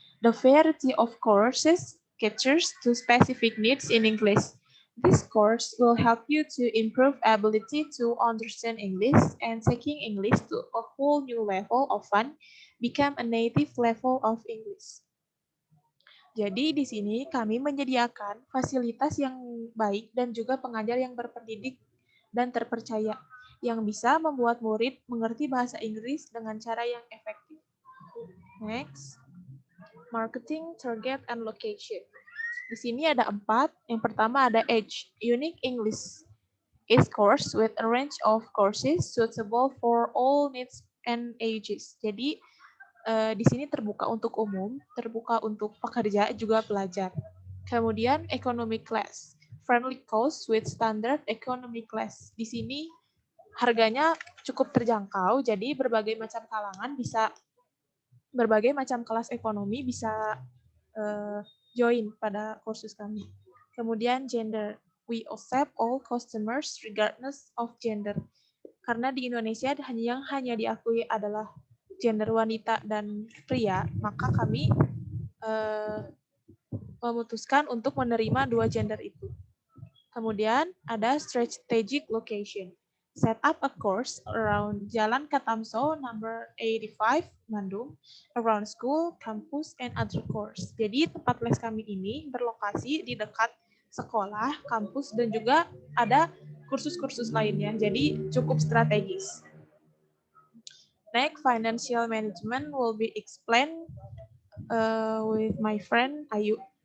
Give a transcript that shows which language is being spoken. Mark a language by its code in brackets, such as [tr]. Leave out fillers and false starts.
[en] The variety of courses caters to specific needs in English. This course will help you to improve ability to understand English and taking English to a whole new level of fun, become a native level of English. [id] Jadi di sini kami menyediakan fasilitas yang baik dan juga pengajar yang berpendidik dan terpercaya yang bisa membuat murid mengerti bahasa Inggris dengan cara yang efektif. [en] Next, marketing, target, and location. [id] Di sini ada 4. Yang pertama ada [en] Age, Unique English is course with a range of courses suitable for all needs and ages. [id] Jadi di sini terbuka untuk umum, terbuka untuk pekerja, juga pelajar. Kemudian [en] economic class, friendly cost with standard economic class. [id] Di sini harganya cukup terjangkau, jadi berbagai macam kalangan bisa, berbagai macam kelas ekonomi bisa join pada kursus kami. Kemudian [en] gender, we accept all customers regardless of gender. [id] Karena di Indonesia yang hanya diakui adalah gender wanita dan pria, maka kami memutuskan untuk menerima dua gender itu. Kemudian ada [en] strategic location. Set up a course around Jalan Katamso number 85 Bandung, around school, campus, and other course. [id] Jadi tempat les kami ini berlokasi di dekat sekolah, kampus, dan juga ada kursus-kursus lainnya. Jadi cukup strategis. Next, financial management will be explained with my friend Ayu.